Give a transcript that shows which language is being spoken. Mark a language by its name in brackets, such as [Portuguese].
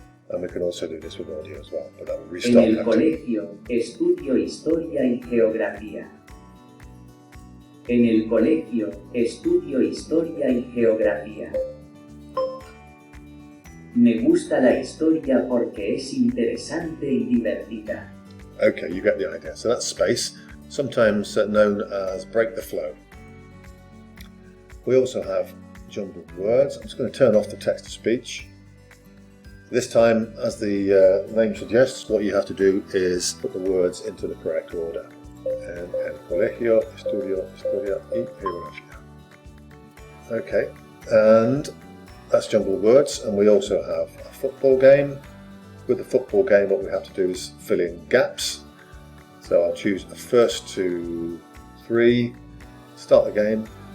[English] And we can also do this with audio as well, but that will restart. [Spanish] En el colegio estudio historia y geografía. En el colegio estudio historia y geografía. Me gusta la historia porque es interesante y divertida. [English] Okay, you get the idea. So that's Space, sometimes known as break the flow. We also have jumbled words. I'm just going to turn off the text-to-speech. This time, as the name suggests, what you have to do is put the words into the correct order. [Spanish] En el colegio estudio historia y geografía. [English] Okay, and that's jumbled words, and we also have a football game. With the football game, what we have to do is fill in gaps. So I'll choose a 1st to 3, start the game.